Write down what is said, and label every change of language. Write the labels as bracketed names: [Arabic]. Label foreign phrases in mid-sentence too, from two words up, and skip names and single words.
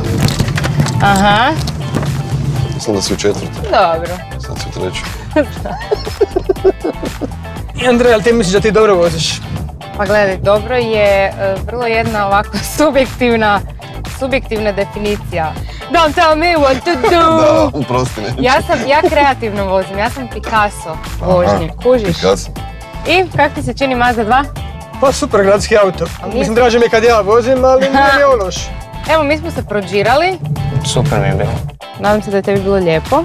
[Croatian] Aha. Mislim da si u četvrti. Dobro. Sad si u treći. I Andrej, ali ti misliš da ti dobro voziš? Pa gledaj, dobro je vrlo jedna ovako subjektivna definicija. [English] Don't tell me what to do! [Croatian] Da, uprosti neću. Ja kreativno vozim, ja sam Picasso vožnje, kužiš? Picasso. I kak ti se čini Mazda 2? Pa super gradski auto. Mislim, draže mi je kad ja vozim, ali nije ovo loš. Evo, mi smo se prođirali. Super mi je bilo. Nadam se da je tebi bilo lijepo.